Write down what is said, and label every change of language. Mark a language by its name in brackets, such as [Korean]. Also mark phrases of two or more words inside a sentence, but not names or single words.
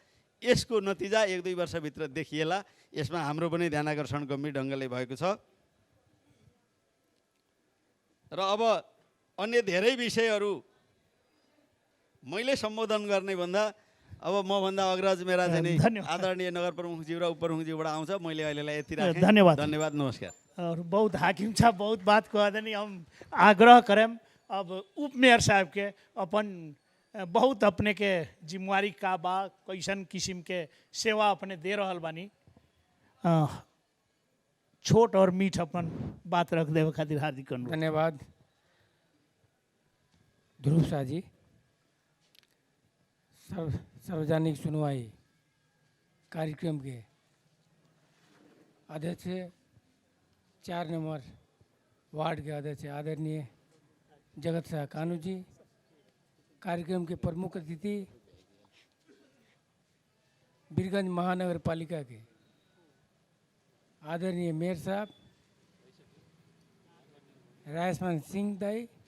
[Nepali] यसको नतिजा 1-2 वर्षभित्र देखिएला। यसमा हाम्रो पनि ध्यान आकर्षण गम्भीर ढङ्गले भएको छ। र अब अन्य धेरै विषयहरू मैले सम्बोधन गर्ने भन्दा अब मभन्दा अग्रज मेरा चाहिँ आदरणीय नगर प्रमुखज्यू र उपप्रमुखज्यूबाट आउँछ। मैले अहिलेलाई यति राखेँ। धन्यवाद। धन्यवाद, नमस्कार। [Bhojpuri] और बहुत हाकिम साहब बहुत बात कह देनी, हम आग्रह करें अब उप मेयर साहब के अपन बहुत अपने के जिम्मेवारी का बा, कैसन किस्म के सेवा अपने दे रहल बानी, छोट और मीठ अपन बात रख देवे खातिर हार्दिक अनुरोध। धन्यवाद ध्रुव शाह जी। सार्वजनिक सुनवाई कार्यक्रम के अध्यक्ष 4 नंबर वार्ड के अध्यक्ष आदरणीय जगत शाह कानू जी, कार्यक्रम के प्रमुख अतिथि बीरगंज महानगर पालिका के आदरणीय मेयर साहब राजमान सिंह दाई,